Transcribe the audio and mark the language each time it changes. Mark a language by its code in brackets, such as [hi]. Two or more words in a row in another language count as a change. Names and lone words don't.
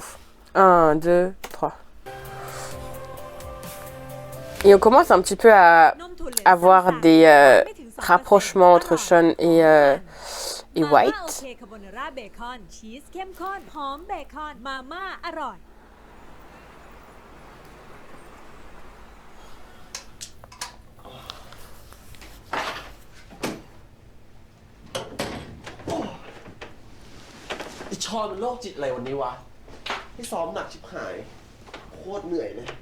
[fr] 1, 2, 3. Et on commence un petit peu à avoir des rapprochements entre Sean et White. [th] คาโบนาร่าเบคอนชีสเข้มข้นหอมเบคอนมาม่าอร่อย ไอชอนมันโรคจิตอะไรวันนี้วะให้ซ้อมหนักชิบหายโคตรเหนื่อยเลย